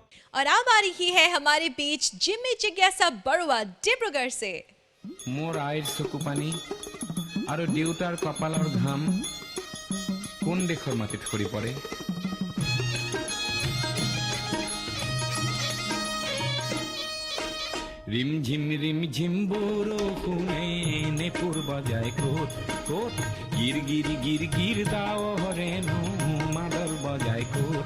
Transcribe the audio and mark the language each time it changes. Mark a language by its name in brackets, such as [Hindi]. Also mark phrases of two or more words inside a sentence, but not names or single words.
[Hindi] और अब आ रही है हमारे बीच जिम्मी जिज्ञासा बरुआ डिब्रुगढ़ से। [Assamese] মোৰ আইৰ চকু পানী আৰু দেউতাৰ কপালৰ ঘাম কোন দেশৰ মাটিত সৰি পৰে। ৰিমঝিম বৰষুণে নেপুৰ বজায় ক'ত ক'ত গিৰ গিৰ গিৰ গিৰ ডাৱৰে মাদল বজায় ক'ত।